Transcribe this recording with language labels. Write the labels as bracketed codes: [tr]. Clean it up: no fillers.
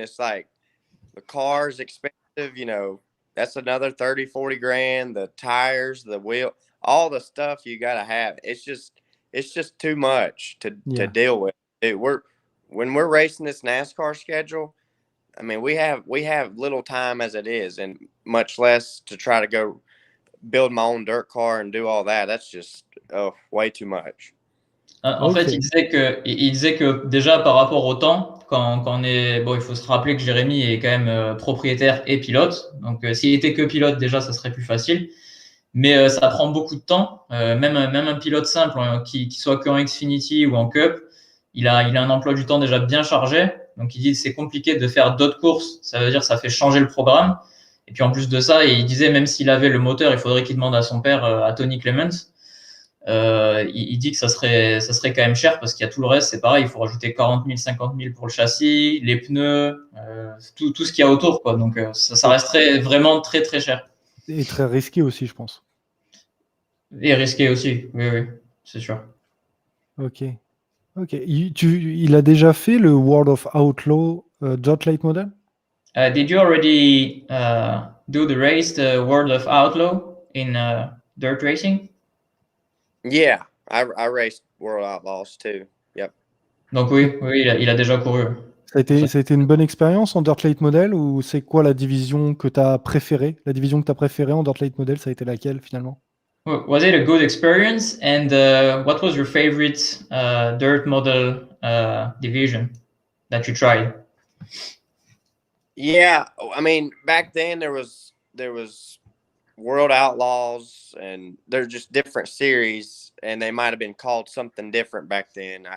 [en] It's like the car's expensive, that's another 30, 40 grand, the tires, the wheel, all the stuff you got to have. It's just too much to deal with. When we're racing this NASCAR schedule, I mean, we have little time as it is, and much less to try to go build my own dirt car and do all that. That's just way too much. [fr] En fait, il disait que déjà par rapport au temps, quand on est il faut se rappeler que Jérémy est quand même propriétaire et pilote. Donc s'il était que pilote, déjà ça serait plus facile. Mais ça prend beaucoup de temps. Même un pilote simple qui soit qu'en Xfinity ou en Cup, il a un emploi du temps déjà bien chargé. Donc il dit que c'est compliqué de faire d'autres courses. Ça veut dire que ça fait changer le programme. Et puis en plus de ça, il disait même s'il avait le moteur, il faudrait qu'il demande à son père, à Tony Clements. il dit que ça serait quand même cher parce qu'il y a tout le reste, c'est pareil, il faut rajouter 40 000, 50 000 pour le châssis, les pneus, tout ce qu'il y a autour, quoi. Donc, ça resterait vraiment très, très cher. Et très risqué aussi, je pense. Et risqué aussi, oui, c'est sûr. Ok. Il a déjà fait le World of Outlaw Dirt Late Model? [en] Did you already do the race, the World of Outlaw in dirt racing? Yeah, I raced World Outlaws too. Yep. [fr] Donc oui, il a déjà couru. Ça a été une bonne expérience en Dirt Late Model, ou c'est quoi la division que tu as préférée? La division que tu as préférée en Dirt Late Model, ça a été laquelle finalement? [en] Was it a good experience? And what was your favorite dirt model division that you tried? Yeah, I mean, back then there was World Outlaws, and they're just different series, and they might have been called something different back then.